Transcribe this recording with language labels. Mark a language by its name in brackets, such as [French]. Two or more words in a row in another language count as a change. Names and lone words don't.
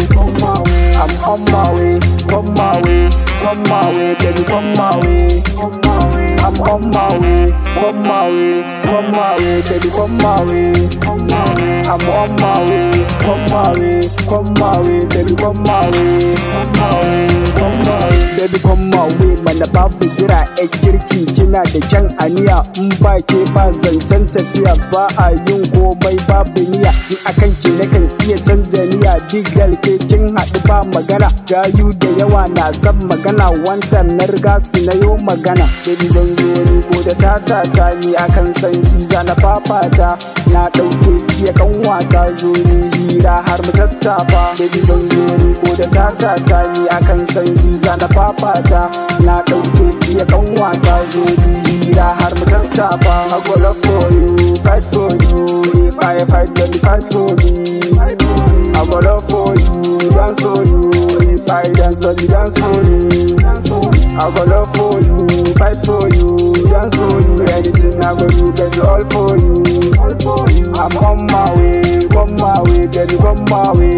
[English] I'm on my way, baby, on my way. I'm on my way, baby, on my way. I'm on my way, baby, on my way. Baby come my way, [Hausa] mana babu jira ƴar kirki kina da kyan aniya. In ba ke ba zancen tafiya, ba a yin komai babu niyya. Ni akan ki nakan iya canja niyya. Digal ke kin haɗu ba magana. Gayu da yawa na san magana, wancan na riga su na yo magana. Baby zan zo ni ko da tatata, ni akan san kiza na fafata. Na ɗauke iya kanwata, zo ni hira har mu tattafa. Baby zan zo ni ko da tatata, ni akan san kiza na fafata. Na ɗauke iya kanwata, zo ni hira har mu tattafa. [English] I go love for you, fight for you. If I fight, then fight for me. I go love for you, dance for you. If I dance, baby, dance for me. I go love for you, fight for you, dance for you. Anything I go do, baby, all for you. I'm on my way, baby, on my way.